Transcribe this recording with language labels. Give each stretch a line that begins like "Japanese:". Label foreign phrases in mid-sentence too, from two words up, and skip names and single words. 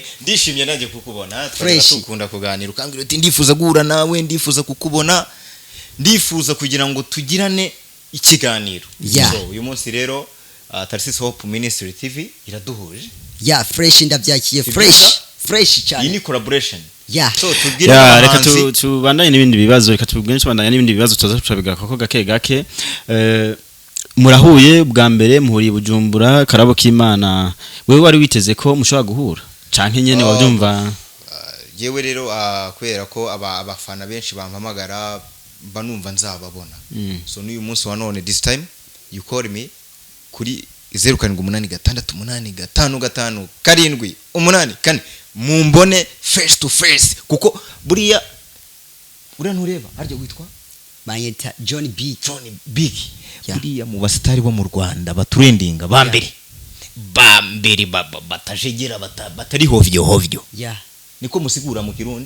Kinyarwanda: Ndishimye naje kukubona. Tukunda kuganira ukangira uti ndifuza guhura nawe, ndifuza kukubona, ndifuza kugira ngo tugirane ikiganiro. So uyu munsi rero Tarasisi Hope Ministry TV iraduhuje. Fresh ndabyakiye fresh cyane. Iyi ni collaboration. So tubwira reka tubandanye n'ibindi bibazo, reka tubwire tubandanye n'ibindi bibazo tuzabiga ko gake.
Rundi: Murahuye bwa mbere muhuriye Bujumbura, Karabo k'Imana wewe wari witeze ko mushobora guhura canke nyene wabyumva? Yewe rero kwera ko abafana benshi bampamagara banumva nzababona.
Kinyarwanda: So n'uyu munsi wa none
English: this time you call me
Kinyarwanda: kuri 0786855587 mumbone
English: face to face,
Kinyarwanda: kuko buriya ntureba aryo witwa Mayeta Johnny Big.
Rundi: Buriya mu basitari bo mu Rwanda batrendinga bambere batajegera batari hovyo. niko musigura mu Kirundi